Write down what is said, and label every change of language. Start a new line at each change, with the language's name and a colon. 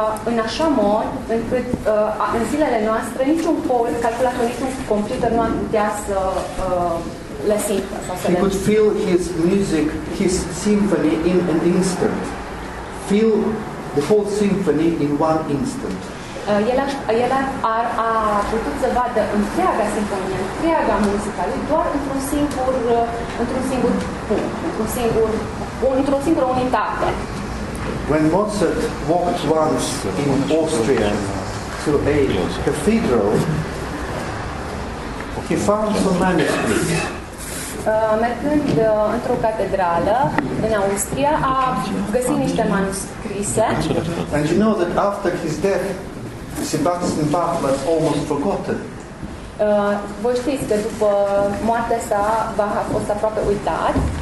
Romanian: în așa mod încât în zilele noastre niciun calculator, niciun computer nu ar putea să le simtă sau să
English: He could feel his music, his symphony in an instant. Feel the whole symphony in one instant.
Romanian: El a putut să vadă întreaga simfonie, întreaga muzică lui doar într-un singur punct, într-o singură unitate.
English: When Mozart walked once in Austria to a cathedral, he found some manuscripts.
Romanian: Mergând într-o catedrală în Austria, a găsit niște manuscrise.
English: And you know that after his death, Sebastian Bach was almost forgotten.
Romanian: Voi știți că după moartea sa, Bach a fost aproape uitat.